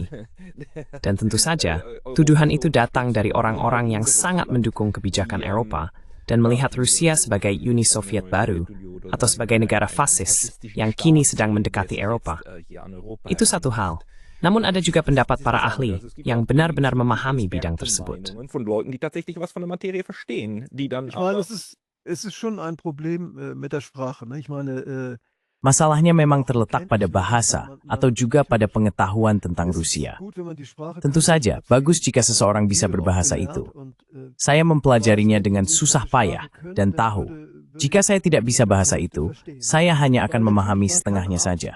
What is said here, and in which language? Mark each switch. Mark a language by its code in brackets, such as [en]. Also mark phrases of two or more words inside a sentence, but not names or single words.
[id] Dan tentu saja, tuduhan itu datang dari orang-orang yang sangat mendukung kebijakan Eropa dan melihat Rusia sebagai Uni Soviet baru atau sebagai negara fasis yang kini sedang mendekati Eropa. Itu satu hal. Namun ada juga pendapat para ahli yang benar-benar memahami bidang tersebut. [de] Es ist schon ein Problem mit der Sprache. Ich meine, [id] Masalahnya memang terletak pada bahasa atau juga pada pengetahuan tentang Rusia. Tentu saja, bagus jika seseorang bisa berbahasa itu. Saya mempelajarinya dengan susah payah dan tahu, jika saya tidak bisa bahasa itu, saya hanya akan memahami setengahnya saja.